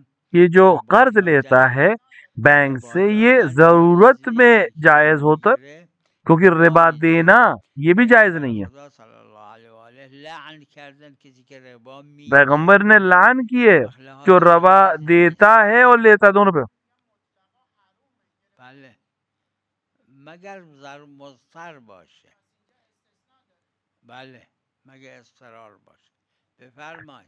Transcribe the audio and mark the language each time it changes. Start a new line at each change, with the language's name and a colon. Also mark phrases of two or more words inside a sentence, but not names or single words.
Urdu: یہ جو قرض لیتا ہے بینک سے یہ ضرورت میں جائز ہوتا ہے، کیونکہ ربا دینا یہ بھی جائز نہیں ہے. پیغمبر نے لعن کی ہے جو ربا دیتا ہے اور لیتا دونوں پہ.
Persian: بله مگر مضطر باشه. بله مگر اضطرار باشه. بفرمایید.